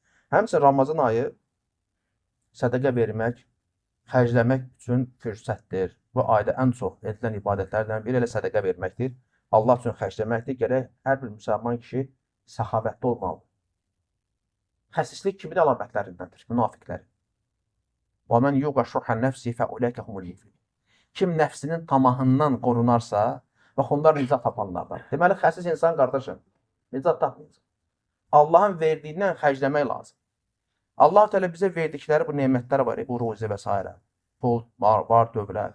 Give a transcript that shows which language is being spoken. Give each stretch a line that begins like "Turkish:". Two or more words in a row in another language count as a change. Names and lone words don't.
Azerbaijani: Həmçinin Ramazan ayı sədəqə vermək, xərcləmək üçün fürsətdir. Bu ayda ən çox edilən ibadətlərdən biri elə sədəqə verməkdir. Allah üçün xərcləməkdir. Gərək hər bir müsəlman kişi səxavətli olmalıdır. Xəsislik kimin əlamətlərindəndir? Münafiqlərin.
Arabic: وَمَنْ يُوقَ شُحَّ النَّفْسِ فَأُولَٰئِكَ هُمُ الْمُفْلِحُونَ.
Azerbaijani: Kim nəfsinin tamahından qorunarsa, bax onlar nicat tapanlardan. Deməli, xəsis insan qardaşım, nicat tapmayacaq. Allahın verdiyindən xərcləmək lazım. Allah Teala bizə verdikləri bu nemətlər var, bu ruzi və s. Pul, var, dövlət.